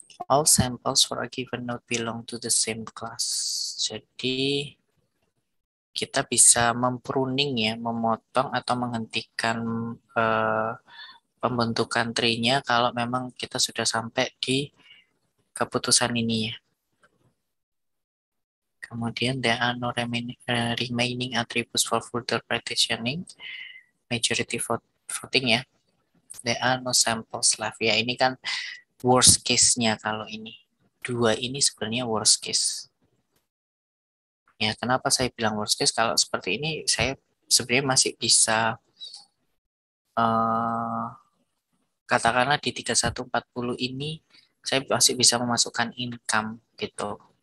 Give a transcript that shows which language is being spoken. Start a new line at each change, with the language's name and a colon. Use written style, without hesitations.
English: All samples for a given node belong to the same class.
Indonesian: Jadi kita bisa mempruning ya, memotong atau menghentikan eh, pembentukan tree-nya kalau memang kita sudah sampai di keputusan ini ya.
English: Kemudian there are no remaining attributes for further partitioning. Majority voting ya. There are no samples left.
Indonesian: Ya ini kan worst case-nya kalau ini. Dua ini sebenarnya worst case. Ya, kenapa saya bilang worst case? Kalau seperti ini, saya sebenarnya masih bisa, eh, katakanlah di 3140 ini, saya masih bisa memasukkan income gitu.